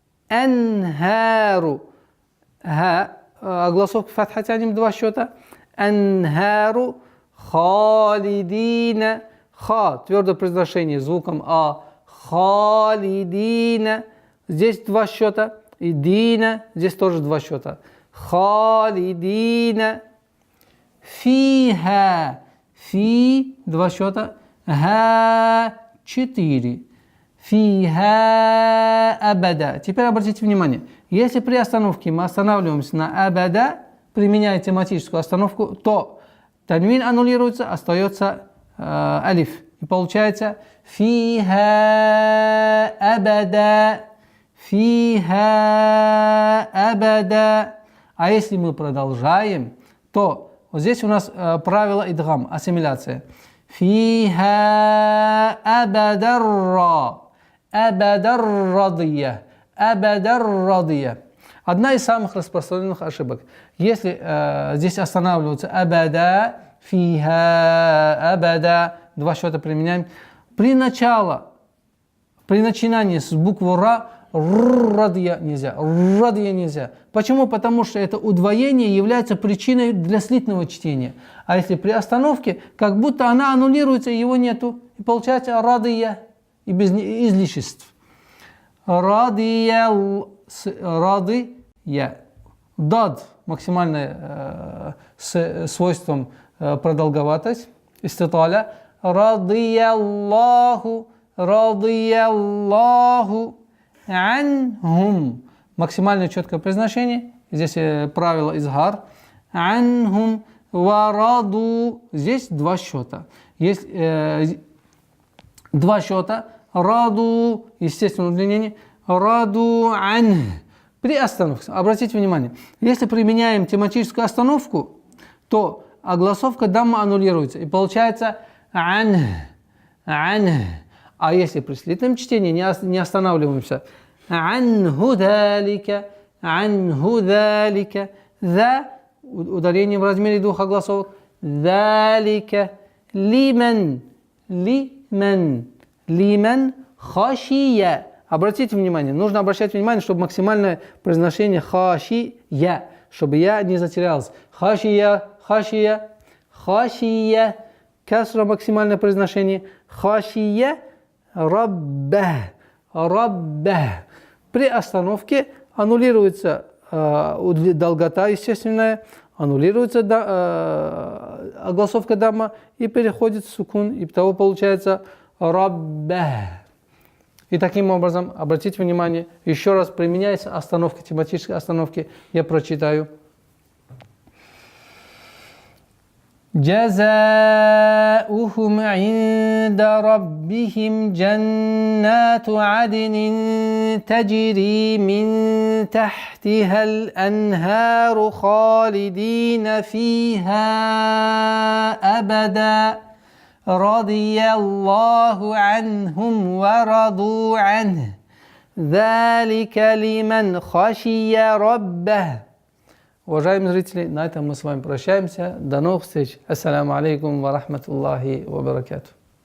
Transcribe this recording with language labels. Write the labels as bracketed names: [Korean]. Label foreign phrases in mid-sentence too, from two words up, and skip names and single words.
[Russian] Ха. Огласовка фатха тянем 2 счета. [Arabic] الأنهار خالدين. ها. [Russian] Твердое произношение звуком а. Халидина. Здесь 2 счета. И дина. Здесь тоже 2 счета. Халидина. [Arabic] فيها. في. [Russian] 2 счета. [Arabic] ها. 4. فيها أبدا. [Russian] Теперь обратите внимание. Если при остановке мы останавливаемся на абада, применяя тематическую остановку, то танвин аннулируется, остается алиф. И получается [Arabic] فيها أبدا. فيها أبدا. [Russian] А если мы продолжаем, то вот здесь у нас правило идгам, ассимиляция. [Arabic] فيها أبدا ر. [Russian] Абадаррадия. Одна из самых распространенных ошибок. Если здесь останавливаются абада, фиха, абада, 2 счета применяем. При начинании с буквы ра, радия нельзя. Почему? Потому что это удвоение является причиной для слитного чтения. А если при остановке, как будто она аннулируется, его нету. И получается радия. И без излишеств. [Arabic] رضي. ضاد. [Russian] Максимальное с свойством продолговатость. Иститаля. [Arabic] رضي الله، رضي الله عنهم. [Russian] Максимально четкое произношение. Здесь правило изгар. [Arabic] عنهم ورضوا. [Russian] Здесь два счета. Есть два счета. Раду, естественно, удлинение. [Arabic] رضوا عن. [Russian] При остановке. Обратите внимание. Если применяем тематическую остановку, то огласовка дамма аннулируется. И получается [Arabic] عن. عن. [Russian] А если при слитном чтении не останавливаемся. [Arabic] عنه ذلك. عنه ذلك. [Russian] За. Ударение в размере двух огласовок. [Arabic] ذلك. لمن. لمن. لمن خشي. [Russian] Обратите внимание, нужно обращать внимание, чтобы максимальное произношение хашия, чтобы я не затерялся. [Arabic] خشي، خشي، خشي. [Russian] Касра максимальное произношение. [Arabic] خشي، ربه، ربه. [Russian] При остановке аннулируется долгота естественная, аннулируется огласовка дамма и переходит в сукун, и того получается рабба. И таким образом, обратите внимание, еще раз применяется остановка, тематической остановки, я прочитаю. [Arabic] جزاؤهم عند ربهم جنات عدن تجري من تحتها الأنهار خالدين فيها أبدا رضي الله عنهم ورضوا عنه ذلك لمن خشي ربه. [Russian] Уважаемые зрители, на этом мы с вами прощаемся. До новых встреч. [Arabic] السلام عليكم ورحمة الله وبركاته.